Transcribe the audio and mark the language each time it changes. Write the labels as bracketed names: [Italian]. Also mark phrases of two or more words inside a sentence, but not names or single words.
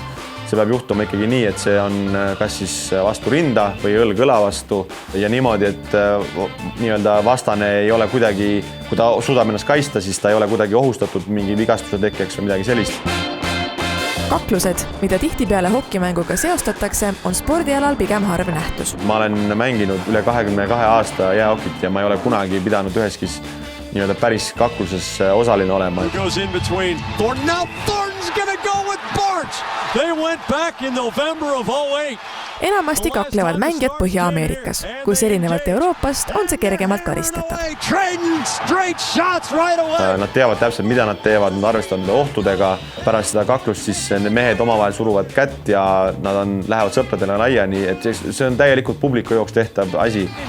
[Estonian] See peab juhtuma ikkagi nii, et see on kas siis vastu rinda või õlg õla vastu ja niimoodi, et nii-öelda vastane ei ole kuidagi, kui ta suudab ennast kaitsta, siis ta ei ole kuidagi ohustatud mingi vigastuse tekkeks või midagi sellist. Kaklused, mida tihtipeale hokimänguga seostatakse, on spordialal pigem harv nähtus. Ma olen mänginud üle 22 aasta jäähokit ja ma ei ole kunagi pidanud üheski nii-öelda päris kakluses osaline olema. [English] Now Thornton's going to go with Barch. They went back in November of 2008. [Estonian] enamasti kaklevad mängijad Põhja-Ameerikas, kus erinevalt Euroopast on see kergemalt karistatav. Nad teavad täpselt, mida nad teevad, nad arvestavad nende ohtudega. Pärast seda kaklust siis need mehed omavahel suruvad kätt ja nad lähevad sõpradele laiani, et see on täielikult publiku jooks tehtav asi.